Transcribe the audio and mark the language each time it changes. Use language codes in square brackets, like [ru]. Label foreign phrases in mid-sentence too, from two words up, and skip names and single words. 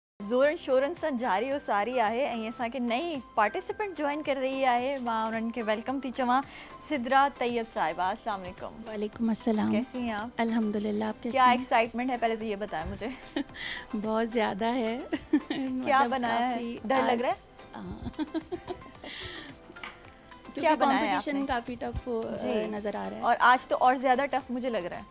[sd] ज़ोरन शोरन सां जारी और सारी आहे ऐं असांखे नई पार्टिसिपेंट जॉइन कर रही आहे। मां उन्हनि खे वेलकम थी चवां। सिद्रा तैयब साहिबा, [ur] السلام علیکم. وعلیکم السلام. کیسی ہیں آپ? الحمدللہ، آپ کیسی क्या हैं? ایکسائٹمنٹ ہے، پہلے تو یہ بتائیں مجھے. بہت زیادہ ہے. کیا بنایا ہے؟ ڈر لگ رہا ہے? क्योंकि کیا بنایا ہے कंपटीशन आपने? کافی ٹف نظر آ رہا ہے. اور آج تو اور زیادہ ٹف مجھے لگ رہا ہے.